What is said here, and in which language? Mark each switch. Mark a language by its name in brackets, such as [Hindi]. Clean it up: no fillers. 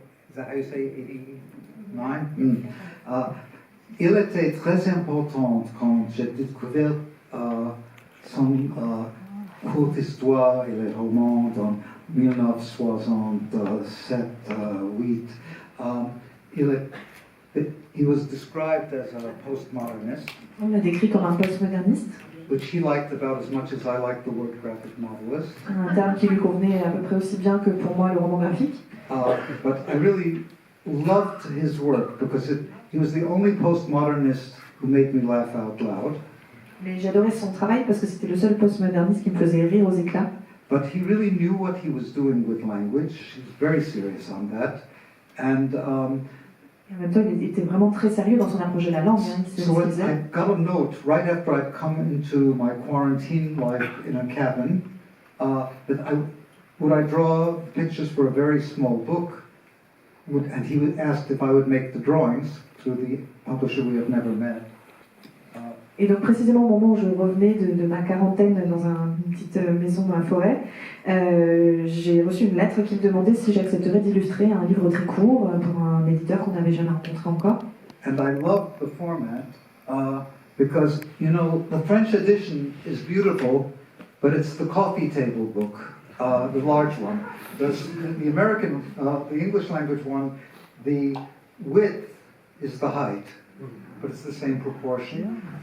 [English] Is that how you say 89? [French] Il était très important quand j'ai découvert son courte histoire et les romans dans 1967-8. [English] He was described as a postmodernist. [French] On l'a décrit comme un postmoderniste. [English] Which he liked about as much as I like the word graphic novelist. [French] Un terme qui lui convenait à peu près aussi bien que pour moi le roman graphique. [English] But I really loved his work because he was the only postmodernist who made me laugh out loud. [French] Mais j'adorais son travail parce que c'était le seul postmoderniste qui me faisait rire aux éclats. [English] But he really knew what he was doing with language. He was very serious on that. And [French] et en même temps, il était vraiment très sérieux dans son approche de la langue. [English] So I got a note right after I'd come into my quarantine life in a cabin that would I draw pictures for a very small book, and he asked if I would make the drawings through the publisher we have never met. [French] Et donc précisément au moment où je revenais de ma quarantaine dans une petite maison dans la forêt, j'ai reçu une lettre qui me demandait si j'accepterais d'illustrer un livre très court pour un éditeur qu'on n'avait jamais rencontré encore. [English] And I love the format because, you know, the French edition is beautiful, but it's the coffee table book, the large one. The American, the English language one, the width is the height, but it's the same proportion.